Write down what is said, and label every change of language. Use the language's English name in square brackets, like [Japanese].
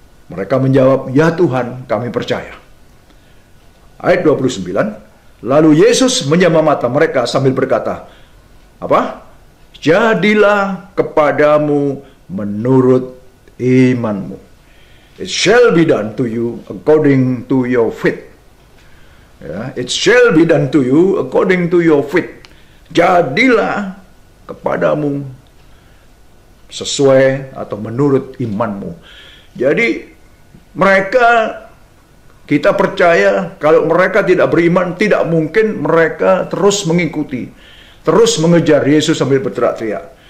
[Indonesian] Mereka menjawab, "Ya Tuhan, kami percaya." Ayat 29, lalu Yesus menjamah mata mereka sambil berkata, apa? "Jadilah kepadamu menurut imanmu." [English] It shall be done to you according to your faith. Ya, it shall be done to you according to your faith. [Indonesian] Jadilah kepadamu sesuai atau menurut imanmu. Jadi mereka, kita percaya kalau mereka tidak beriman, tidak mungkin mereka terus mengikuti, terus mengejar Yesus sambil berteriak-teriak.